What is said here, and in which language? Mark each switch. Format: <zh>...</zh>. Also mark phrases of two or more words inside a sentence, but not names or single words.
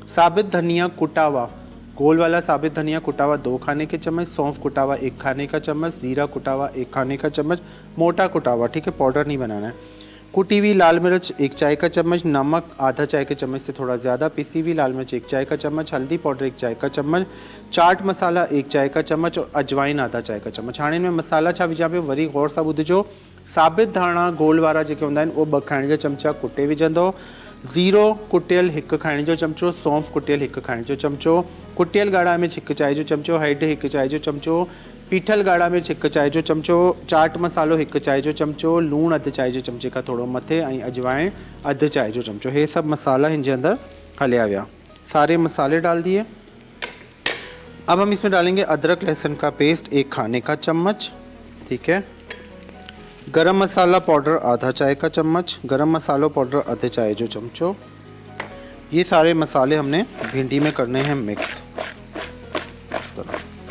<ur>ثابت دھنیا کٹا ہوا، گول والا ثابت دھنیا کٹا ہوا 2 کھانے کے چمچ، سونف کٹا ہوا 1 کھانے کا چمچ، زیرہ کٹا ہوا 1 کھانے کا چمچ، موٹا کٹا ہوا، ٹھیک ہے، پاؤڈر نہیں بنانا ہے. کٹی ہوئی لال مرچ 1 چائے کا چمچ، نمک آدھا چائے کے چمچ سے تھوڑا زیادہ، پسی ہوئی لال مرچ 1 چائے کا چمچ، ہلدی پاؤڈر 1 چائے کا چمچ، چاٹ مسالہ 1 چائے کا چمچ، اور اجوائن آدھا چائے کا چمچ.</ur> <sd>हाणे में मसाला छा विझां पियो, वरी गौर सां ॿुधिजो। साबित धाणा गोल वारा जेके हूंदा आहिनि उहो 2 खाइण जा चमचा कुटे विझंदो, ज़ीरो कुटियल 1 खाइण जो चमचो, सौंफ कुटियल 1 खाइण जो चमचो, कुटियल ॻाढ़ा मिर्च 1 चाय जो चमचो, हैड 1 चाय जो चमचो, पीठल ॻाढ़ा मिर्च 1 चाय जो चमचो, चाट मसालो 1 चाय जो चमचो, लूण अधु चाय जे चमचे खां थोड़ो मथे, ऐं अजवाइन अधु चाय जो चमचो। ये सब मसाला हिन जे अंदर हलिया विया,</sd> <ur>سارے مسالے ڈال دیے. اب ہم اس میں ڈالیں گے ادرک لہسن کا پیسٹ 1 کھانے کا چمچ، ٹھیک ہے. گرم مسالہ پاؤڈر آدھا چائے کا چمچ، گرم مسالہ پاؤڈر</ur> <sd>आधे चाय जो चमचो।</sd> <ur>یہ سارے مسالے ہم نے بھنڈی میں کرنے ہیں مکس اس طرح.</ur>